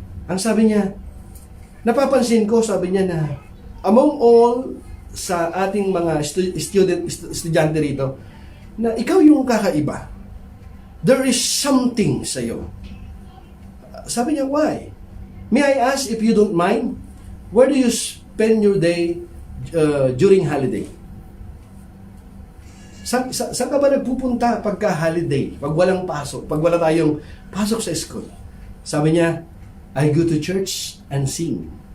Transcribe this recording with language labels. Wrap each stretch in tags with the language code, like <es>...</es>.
<tl>Ang sabi niya, napapansin ko, sabi niya na,</tl> <en>among all</en> <tl>sa ating mga estudyante rito, na ikaw yung kakaiba.</tl> <en>There is something</en> <tl>sa iyo. Sabi niya,</tl> <en>why? May I ask, if you don't mind, where do you spend your day during holiday?</en> <tl>Saan ka ba nagpupunta pagka holiday? Pag walang pasok, pag wala tayong pasok sa school? Sabi niya,</tl> <en>I go to church and sing.</en>